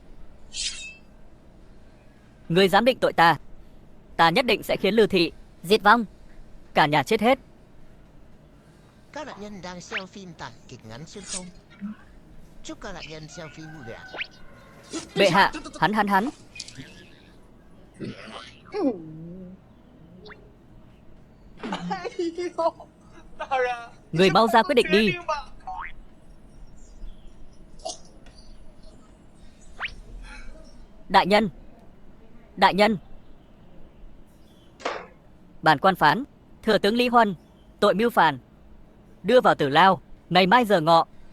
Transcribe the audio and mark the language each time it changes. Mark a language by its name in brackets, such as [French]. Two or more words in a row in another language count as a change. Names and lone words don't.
[Vietnamese] Người dám định tội ta, ta nhất định sẽ khiến Lư thị Diệt vong. cả nhà chết hết. Các nạn nhân đang xem phim tản kịch ngắn xuyên không. Chúc các nạn nhân xem phim vui vẻ. Bệ hạ, hắn. [Chinese] 哎呦，大人， [Vietnamese] Người mau ra quyết định [Chinese] 决 [Vietnamese] đi. [Chinese] 定吧。 [Vietnamese] Đại nhân. Bản quan phán, thừa tướng Lý Huân tội mưu phản, đưa vào tử lao, ngày mai giờ ngọ.